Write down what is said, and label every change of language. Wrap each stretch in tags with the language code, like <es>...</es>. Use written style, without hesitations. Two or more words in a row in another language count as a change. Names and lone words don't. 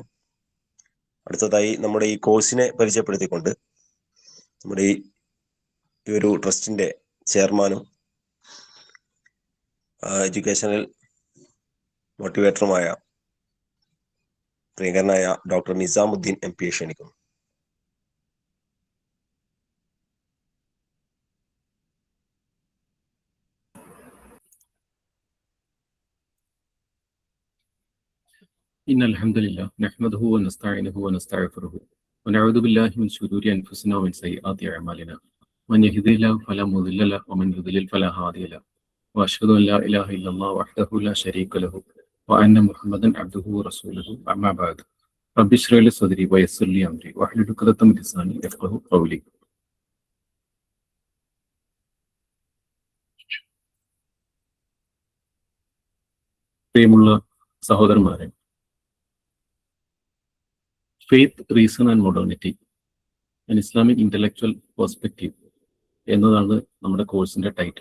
<ml>അടുത്തതായി നമ്മുടെ ഈ കോഴ്സിനെ പരിചയപ്പെടുത്തിക്കൊണ്ട് നമ്മുടെ ഈ ഒരു ട്രസ്റ്റിന്റെ ചെയർമാനും</ml> <en>educational motivator</en> <ml>പ്രിയങ്കരനായ ഡോക്ടർ നിസാമുദ്ദീൻ MP ക്ഷണിക്കുന്നു.</ml> <ar>إن الحمد لله نحمده ونستعينه ونستغفره ونعوذ بالله من شرور أنفسنا ومن سيئات أعمالنا من يهده الله فلا مضل له ومن يضلل فلا هادي له وأشهد أن لا إله إلا الله وحده لا شريك له وأن محمدا عبده ورسوله أما بعد رب اشرح لي صدري ويسر لي أمري واحلل عقدة من لساني يفقهوا قولي.</ar> <ml>പ്രിയമുള്ള സഹോദരന്മാരെ, ഫെയ്ത്ത്, റീസൺ ആൻഡ് മോഡേണിറ്റി ആൻ ഇസ്ലാമിക് ഇന്റലക്ച്വൽ പെർസ്പെക്റ്റീവ് എന്നതാണ് നമ്മുടെ കോഴ്സിന്റെ ടൈറ്റിൽ.</ml>